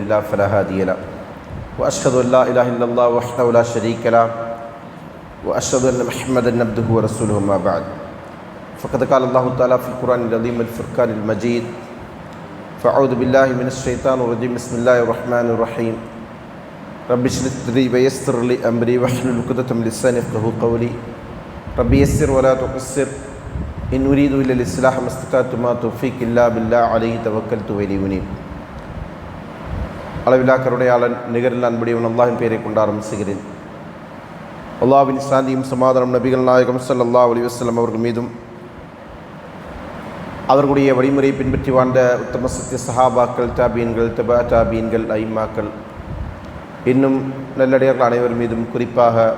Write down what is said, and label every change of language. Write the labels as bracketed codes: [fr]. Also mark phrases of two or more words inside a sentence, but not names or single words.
[ar] الله فلا هادي له وأشهد أن لا إله إلا الله وحده لا شريك له وأشهد أن محمدا عبده ورسوله ما بعد فقد قال الله تعالى في القرآن العظيم الفرقان المجيد فأعوذ بالله من الشيطان الرجيم بسم الله الرحمن الرحيم رب اشرح لي ويسر لي أمري واحلل عقدة من لساني يفقهوا قولي رب يسر ولا تعسر إن أريد إلا الإصلاح ما استطعت ما توفيقي إلا بالله عليه توكلت وإليه أنيب. [ta] அளவில்லா கருணையாளன் நிகரில் அன்புடையவன் அல்லாஹ்வின் பெயரை கொண்டு ஆரம்பிக்கிறேன். அல்லாஹ்வின் சாந்தியும் சமாதானம் நபிகள் நாயகம் [ar] صلى الله عليه وسلم [ta] அவர்கள் மீதும் அவர்களுடைய வழிமுறையை பின்பற்றி வாழ்ந்த உத்தம சத்திய சஹாபாக்கள், தாபீன்கள், தபா தாபீன்கள், ஐம்மாக்கள், இன்னும் நல்லடியார்கள் அனைவர் மீதும் குறிப்பாக